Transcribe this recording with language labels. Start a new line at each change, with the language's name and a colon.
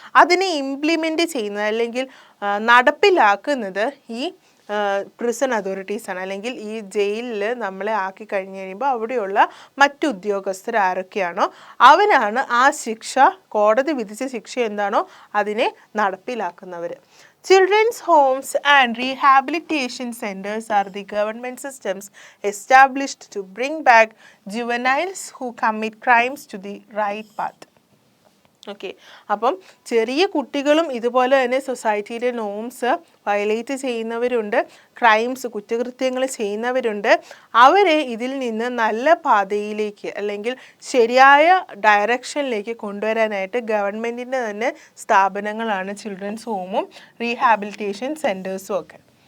Malayalam: അതിനെ ഇംപ്ലിമെൻറ്റ് ചെയ്യുന്നത് അല്ലെങ്കിൽ നടപ്പിലാക്കുന്നത് ഈ പ്രിസൺ അതോറിറ്റീസാണ്. അല്ലെങ്കിൽ ഈ ജയിലിൽ നമ്മളെ ആക്കി കഴിഞ്ഞ് കഴിയുമ്പോൾ അവിടെയുള്ള മറ്റു ഉദ്യോഗസ്ഥർ ആരൊക്കെയാണോ അവരാണ് ആ ശിക്ഷ, കോടതി വിധിച്ച ശിക്ഷ എന്താണോ അതിനെ നടപ്പിലാക്കുന്നവർ.
English: Children's homes and rehabilitation centers are the government systems established to bring back juveniles who commit crimes to the right path.
Malayalam: Okay, അപ്പം ചെറിയ കുട്ടികളും ഇതുപോലെ തന്നെ സൊസൈറ്റിയിലെ നോംസ് വയലേറ്റ് ചെയ്യുന്നവരുണ്ട്, ക്രൈംസ് കുറ്റകൃത്യങ്ങൾ ചെയ്യുന്നവരുണ്ട്. അവരെ ഇതിൽ നിന്ന് നല്ല പാതയിലേക്ക് അല്ലെങ്കിൽ ശരിയായ ഡയറക്ഷനിലേക്ക് കൊണ്ടുവരാനായിട്ട് ഗവൺമെൻറ്റിൻ്റെ തന്നെ സ്ഥാപനങ്ങളാണ് ചിൽഡ്രൻസ് ഹോമും റീഹാബിലിറ്റേഷൻ സെൻറ്റേഴ്സും ഒക്കെ.